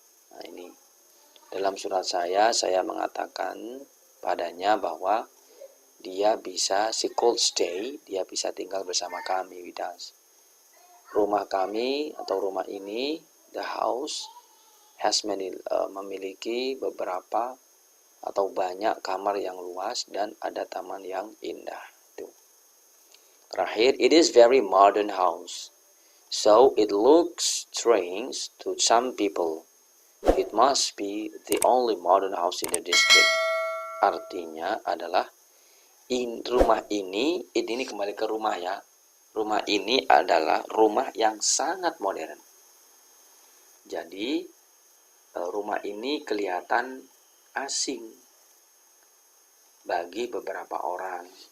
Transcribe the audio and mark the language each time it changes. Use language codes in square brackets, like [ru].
[id] Nah, ini dalam surat saya mengatakan padanya bahwa dia bisa, [en] she could stay, [id] dia bisa tinggal bersama kami, [en] with us. [id] Rumah kami atau rumah ini, [en] the house, has many, [id] memiliki beberapa atau banyak kamar yang luas dan ada taman yang indah. Tuh. Terakhir, [en] it is very modern house, so it looks strange to some people. It must be the only modern house in the district. [id] Artinya adalah rumah ini kembali ke rumah ya. Rumah ini adalah rumah yang sangat modern. Jadi rumah ini kelihatan asing bagi beberapa orang.